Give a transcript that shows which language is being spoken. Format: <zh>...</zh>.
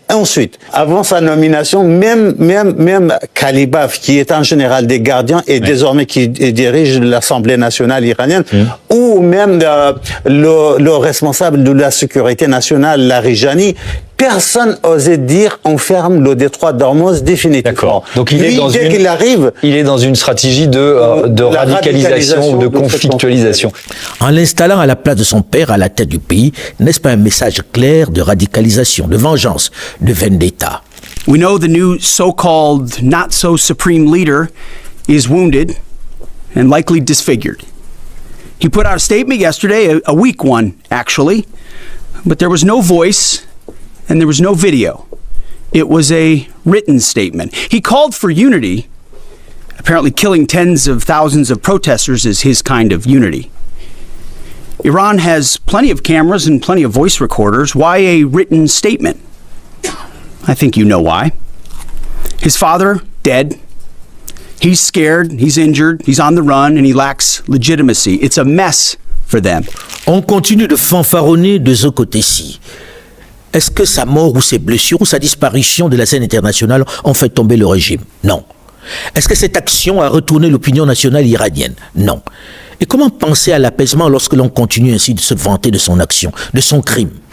<fr>Ensuite, avant sa nomination, même Kalibaf, qui est un général des gardiens et désormais qui dirige l'Assemblée nationale iranienne, ou même le responsable de la sécurité nationale, Larijani, personne osait dire on ferme le détroit d'Ormuz définitivement. D'accord. Donc il est dans une stratégie de radicalisation ou de conflictualisation. En l'installant à la place de son père à la tête du pays, n'est-ce pas un message clair de radicalisation, de vengeance, de vendetta?</fr> <en>We know the new so-called not-so-supreme leader is wounded and likely disfigured. He put out a statement yesterday, a weak one, actually, but there was no voice and there was no video. It was a written statement. He called for unity. Apparently killing tens of thousands of protesters is his kind of unity. Iran has plenty of cameras and plenty of voice recorders. Why a written statement? I think you know why. His father, dead. He's scared, he's injured, he's on the run, and he lacks legitimacy. It's a mess for them.</en> <fr>On continue de fanfaronner de ce côté-ci. Est-ce que sa mort ou ses blessures ou sa disparition de la scène internationale ont fait tomber le régime? Non. Est-ce que cette action a retourné l'opinion nationale iranienne? Non. Et comment penser à l'apaisement lorsque l'on continue ainsi de se vanter de son action, de son crime?</fr>